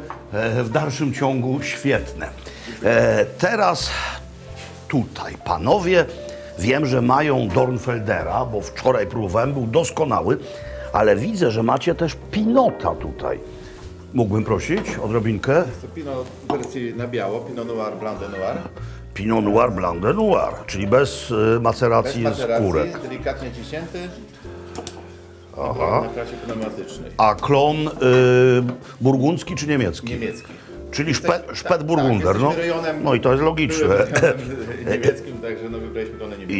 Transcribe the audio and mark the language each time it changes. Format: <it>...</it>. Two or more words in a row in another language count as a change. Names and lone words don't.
<pl>W dalszym ciągu świetne. Teraz tutaj panowie, wiem, że mają Dornfeldera, bo wczoraj próbowałem, był doskonały, ale widzę, że macie też Pinota tutaj. Mógłbym prosić odrobinkę? To Pinot w wersji na biało, Pinot Noir, Blanc de Noir. Pinot Noir, Blanc de Noir, czyli bez maceracji, skórek. Delikatnie ciśnięty. Aha. Na klasie pneumatycznej. A klon burgundzki czy niemiecki? Niemiecki. Czyli Spätburgunder, tak, no. jesteśmy rejonem- No i to jest logiczne. Rejonem niemieckim, także no wybraliśmy klonę niemiecką.</pl>